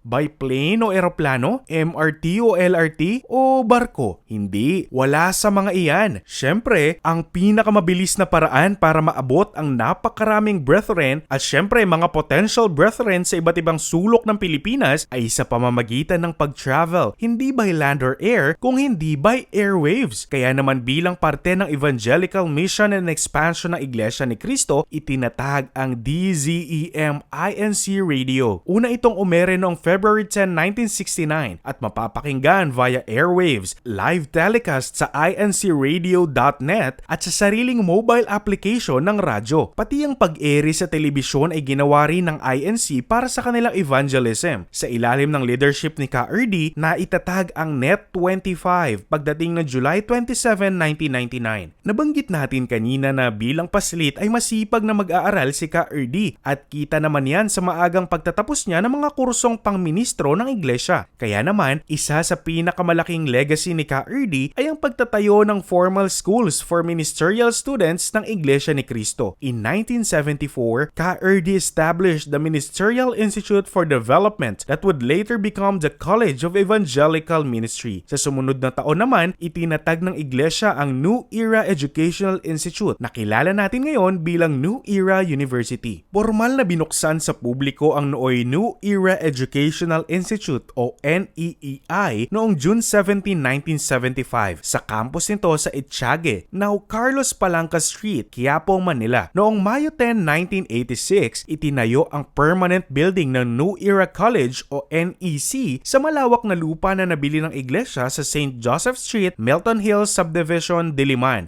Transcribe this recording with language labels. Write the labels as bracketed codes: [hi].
[tl] By plane o eroplano? MRT o LRT? O barko? Hindi. Wala sa mga iyan. Syempre, ang pinakamabilis na paraan para maabot ang napakaraming brethren at syempre mga potential brethren sa iba't ibang sulok ng Pilipinas ay sa pamamagitan ng pag-travel. Hindi [en] by land or air, [tl] kung hindi by airwaves. Kaya naman bilang parte ng evangelical mission and expansion ng Iglesia ni Cristo, itinatag ang DZEM INC Radio. Una itong umere noong February 10, 1969 at mapapakinggan via airwaves, live telecast sa incradio.net at sa sariling mobile application ng radyo. Pati ang pag-ere sa telebisyon ay ginawa rin ng INC para sa kanilang evangelism. Sa ilalim ng leadership ni Ka Erdi, na itatag ang Net25 pagdating ng July 27, 1999. Nabanggit natin kanina na bilang paslit ay masipag na mag-aaral si Ka Erdi at kita naman yan sa maagang pagtatapos niya ng mga kursong pangministro ng iglesia. Kaya naman, isa sa pinakamalaking legacy ni Ka Erdi ay ang pagtatayo ng [en] formal schools for ministerial students [tl] ng Iglesia ni Cristo. [en] In 1974, Ka Erdi established the Ministerial Institute for Development that would later become the College of Evangelical Ministry. [tl] Sa sumunod na taon naman, itinatag ng iglesia ang New Era Educational Institute na kilala natin ngayon bilang New Era University. Formal na binuksan sa publiko ang nooy New Era Educational Institute o NEEI noong June 17, 1975 sa campus nito sa Etiague, now Carlos Palanca Street, Quiapo, Manila. Noong Mayo 10, 1986, itinayo ang permanent building ng New Era College o NEC sa malawak na lupa na nabili ng iglesia sa St. Joseph Street, Milton Hills Subdivision, Diliman.